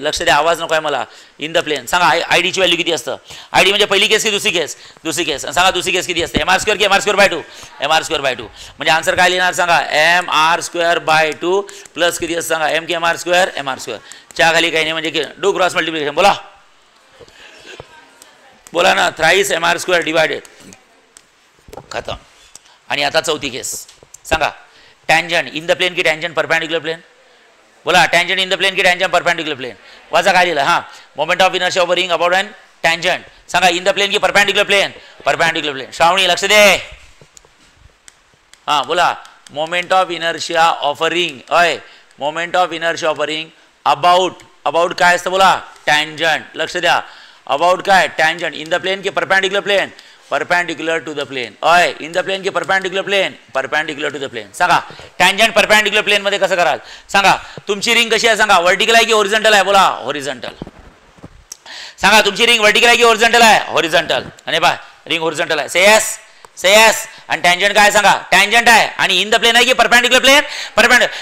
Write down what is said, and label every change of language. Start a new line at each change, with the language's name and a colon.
Marathi: लक्ष द्या, आवाज नको आहे मला. In the plain. सांगा आयडीची व्हॅल्यू किती असतं, आयडी म्हणजे पहिली केस की दुसरी केस, दुसरी केस. सांगा दुसरी केस किती असते, एमआर स्क्वेअर की MR square by 2, MR square by 2. म्हणजे आन्सर काय लिहिणार सांगा, एमआर स्क्वेअर बाय 2 प्लस किती असतं सांगा, एम की एमआर स्क्वेअर, एमआर स्क्वेअर. च्या खाली काही नाही म्हणजे डू क्रॉस मल्टिप्लिकेशन. बोला ना, थ्राइस एमआर स्क्वेअर डिवायडेड, खतम. आणि आता चौथी केस सांगा, टँजंट इन द प्लेन की टँजंट परपेंडिक्युलर प्लेन. बोला टँजंट इन द प्लेन की टँजंट परपेंडिक्युलर प्लेन. वाचा काय लिहिलं, हा
English: Moment of inertia of a ring about an tangent.
Marathi: सांगा इन द प्लेन की परपेंडिक्युलर प्लेन, परपेंडिक्युलर प्लेन. श्रावणी लक्ष दे, हा बोला
English: moment of inertia of a ring,
Marathi: अय moment of inertia of a ring about काय असतं बोला, टँजंट. लक्ष द्या, अबाउट काय, टँजंट इन द प्लेन की perpendicular plain,
English: Perpendicular to the plane. I in the plane की perpendicular plane, perpendicular to the plane.
Marathi: सांगा टँजंट परपेंडिक्युलर प्लेन मध्ये कसं कराल सांगा. तुमची रिंग कशी आहे सांगा, व्हर्टिकल आहे की हॉरिझॉन्टल आहे, बोला हॉरिझॉन्टल. सांगा तुमची रिंग व्हर्टिकल आहे की हॉरिझॉन्टल आहे, हॉरिझॉन्टल. आणि बा रिंग हॉरिझॉन्टल आहे, से यस से यस. आणि टँजंट काय सांगा, टँजंट आहे. आणि इन द प्लेन आहे की परपेंडिक्युलर प्लेन, परपेंडिक्युलर.